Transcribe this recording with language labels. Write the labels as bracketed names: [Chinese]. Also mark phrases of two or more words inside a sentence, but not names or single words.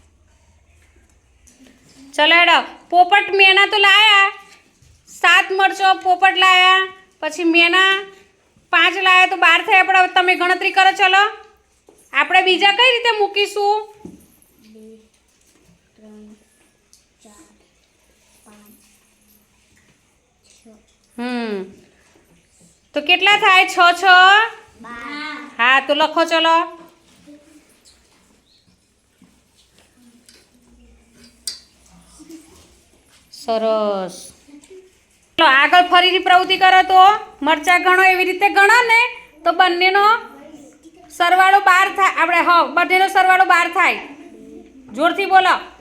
[Gujarati] ચલો હેડો, પોપટ મેના તો લાયા 7 મરચો પોપટ લાયા, પછી મેના 5 લાયા તો 12 થયા। આપણે તમે ગણતરી કરો। ચલો આપણે બીજા કઈ રીતે મૂકીશું? 2 3 4 5 6। તો કેટલા થાય? 6 6 12। હાં, તો લખો। ચલો સરસ। ચલો આગળ ફરીથી પ્રવૃત્તિ કરો। તો મરચા ગણો એવી રીતે ગણો ને તો બંનેનો સરવાળો 12 થાય। આપણે હાં, બંનેનો સરવાળો 12 થાય। જોરથી બોલો।